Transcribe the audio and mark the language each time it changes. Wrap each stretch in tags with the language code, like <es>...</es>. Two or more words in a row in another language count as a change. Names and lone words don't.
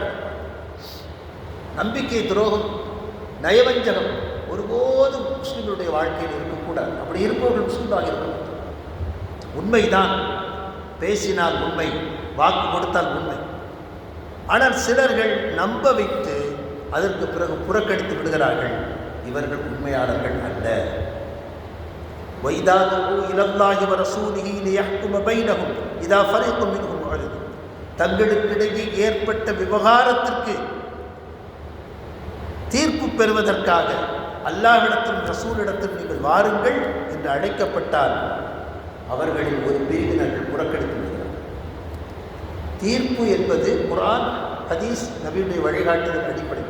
<ta>நம்பிக்கை துரோகம், நயவஞ்சகம் ஒருபோதும் முஸ்லிம்களுடைய வாழ்க்கையில் இருக்கக்கூடாது. அப்படி இருப்பவர்கள் முஸ்லிமாக இருக்க மாட்டார். உண்மைதான், பேசினால் உண்மை, வாக்கு கொடுத்தால் உண்மை. ஆனால் சிலர்கள் நம்ப வைத்து அதற்கு பிறகு புறக்கணித்து விடுகிறார்கள். இவர்கள் உண்மையாளர்கள் அல்ல.</ta> <ar>وَإِذَا دُعُوا إِلَى اللَّهِ وَرَسُولِهِ لِيَحْكُمَ بَيْنَهُمْ إِذَا فَرِيقٌ مِنْهُمْ مُعْرِضُونَ.</ar> <ta>தங்களுக்கிடையே ஏற்பட்ட விவகாரத்திற்கு தீர்ப்பு பெறுவதற்காக அல்லாஹ்விடத்தில் ரசூலிடத்தில் நீங்கள் வாருங்கள் என்று அழைக்கப்பட்டால் அவர்களில் ஒரு பிரிவினர்கள் புறக்கணித்து விடுகிறார்கள். தீர்ப்பு என்பது குர்ஆன், ஹதீஸ், நபியுடைய வழிகாட்டுதல் அடிப்படையில்.</ta>